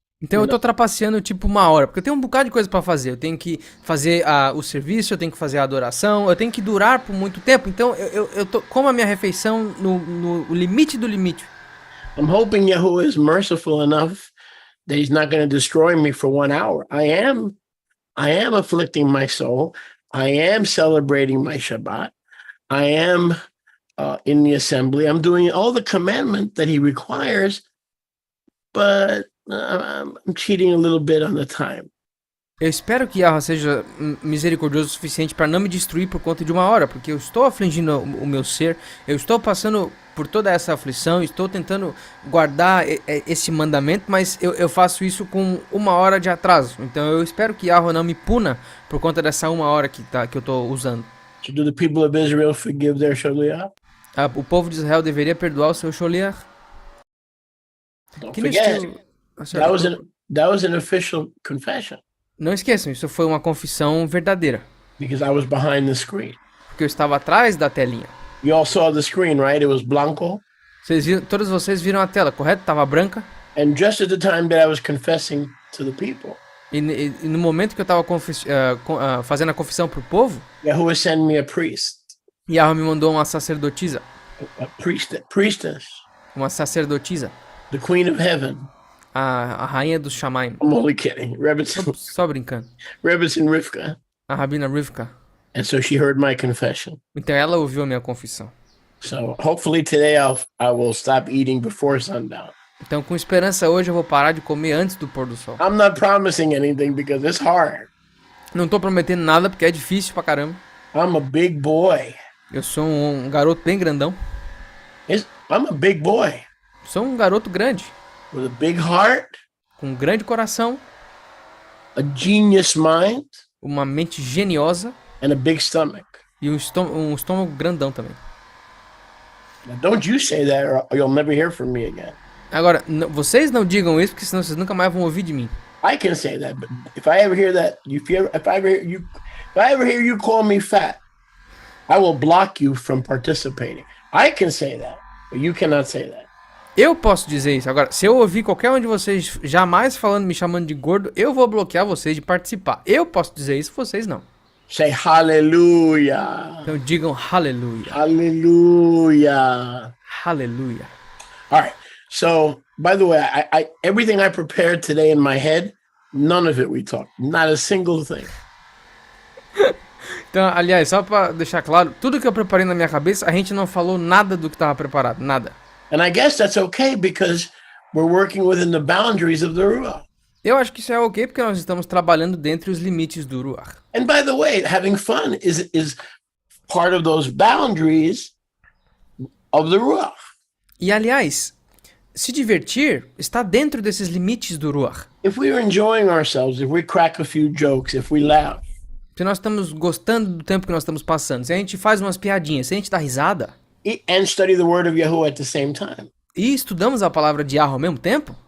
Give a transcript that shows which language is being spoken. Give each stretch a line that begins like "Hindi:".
Portuguese: Então eu tô trapaceando tipo 1 hora, porque eu tenho um bocado de coisa pra fazer. Eu tenho que fazer o serviço, eu tenho que fazer a adoração, eu tenho que durar por muito tempo. Então eu tô como a minha refeição no limite do limite.
English: I'm hoping Yahuwah is merciful enough that he's not going to destroy me for 1 hour. I am afflicting my soul. I am celebrating my Shabbat. I am in the assembly. I'm doing all the commandment that he requires, but I'm cheating a little bit on the time.
Portuguese: Eu espero que Yahweh seja misericordioso o suficiente para não me destruir por conta de 1 hora, porque eu estou afligindo o meu ser, eu estou passando por toda essa aflição, estou tentando guardar esse mandamento, mas eu faço isso com 1 hora de atraso. Então eu espero que Yahweh não me puna por conta dessa 1 hora que eu estou usando.
English: So do the people of Israel forgive their shaliach?
Portuguese: O povo de Israel deveria perdoar o seu sholiach?
English: Don't
Portuguese: Que
English: forget,
Portuguese: neste-
English: that was an official confession
Portuguese: Não esqueçam, isso foi uma confissão verdadeira,
English: because I was behind the screen.
Portuguese: porque eu estava atrás da telinha.
English: You all saw the screen, right? It was blanco.
Portuguese: Todos vocês viram a tela, correto? Tava branca.
English: And just at the time that I was confessing to the people,
Portuguese: E no momento que eu tava fazendo a confissão pro povo,
English: Yahuwah sent me a priest,
Portuguese: Yahweh me mandou uma sacerdotisa.
English: priestess,
Portuguese: Uma sacerdotisa.
English: the queen of heaven.
Portuguese: A rainha dos Shamaim.
English: I'm only kidding.
Portuguese: Só brincando.
English: Rebbetzin Rivka.
Portuguese: A Rabina Rivka.
English: And so she heard my confession.
Portuguese: Então ela ouviu a minha confissão.
English: So hopefully today I will stop eating before sundown.
Portuguese: Então com esperança hoje eu vou parar de comer antes do pôr do sol.
English: I'm not promising anything because it's hard.
Portuguese: Não tô prometendo nada porque é difícil pra caramba.
English: I'm a big boy.
Portuguese: Eu sou um garoto bem grandão.
English: I'm a big boy
Portuguese: Sou um garoto grande.
English: with a big heart,
Portuguese: Com um grande coração.
English: a genius mind,
Portuguese: Uma mente geniosa.
English: and a big stomach.
Portuguese: E um estômago grandão também.
English: Now, don't you say that or you'll never hear from me again.
Portuguese: Agora, vocês não digam isso, porque senão vocês nunca mais vão ouvir de mim.
English: I can say that, but if I ever hear that, if I ever hear you call me fat, I will block you from participating. I can say that, but you cannot say that.
Portuguese: Eu posso dizer isso. Agora, se eu ouvir qualquer um de vocês jamais me chamando de gordo, eu vou bloquear vocês de participar. Eu posso dizer isso, vocês não.
English: Say hallelujah.
Portuguese: Então digam aleluia.
English: Hallelujah.
Portuguese: Aleluia.
English: All right. So, by the way, I everything I prepared today in my head, none of it we talked. Not a single thing.
Portuguese: Então, aliás, só pra deixar claro, tudo que eu preparei na minha cabeça, a gente não falou nada do que tava preparado. Nada.
English: And I guess that's okay because we're working within the boundaries of the Ruach.
Portuguese: Eu acho que isso é ok, porque nós estamos trabalhando dentro dos limites do Ruach.
English: And by the way, having fun is part of those boundaries of the Ruach.
Portuguese: E aliás, Se divertir está dentro desses limites do Ruach.
English: If we are enjoying ourselves, if we crack a few jokes, if we laugh,
Portuguese: Se nós estamos gostando do tempo que nós estamos passando, se a gente faz umas piadinhas, se a gente dá risada
English: and study the word of Yahuwah at the same time,
Portuguese: e estudamos a palavra de Yahweh ao mesmo tempo,